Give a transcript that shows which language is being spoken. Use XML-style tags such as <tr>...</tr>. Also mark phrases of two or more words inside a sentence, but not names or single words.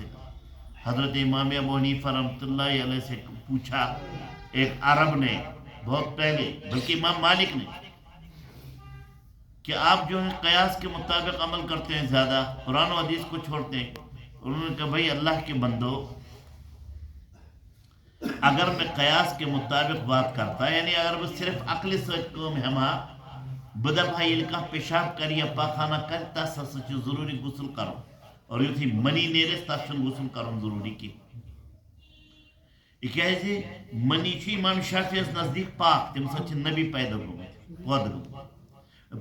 <ur>حضرت امام ابو حنیفہ رحمۃ اللہ علیہ سے پوچھا ایک عرب نے بہت پہلے، بلکہ امام مالک نے، کہ آپ جو ہے قیاس کے مطابق عمل کرتے ہیں زیادہ، قرآن و حدیث کو چھوڑتے ہیں. انہوں نے کہا بھائی اللہ کے بندو، اگر میں قیاس کے مطابق بات کرتا، یعنی اگر وہ صرف عقل</ur> <ks>سۭتۍ کٲم ہٮ۪مہا، بہٕ دپہا ییٚلہِ کانٛہہ پیشاب کرِ یا پاخانہ کرِ تس ہسا چھُ ضروٗری غسل کرُن، اور یُتھُے منی نیرٮ۪س تس چھُنہٕ غسل کرُن ضروٗری کینٛہہ. تِکیٛازِ منی چھُ امام شافیَس نزدیٖک پاک، تمہِ سۭتۍ چھِ نبی پیدا گوٚمٕتۍ، پٲدٕ گوٚمُت.</ks>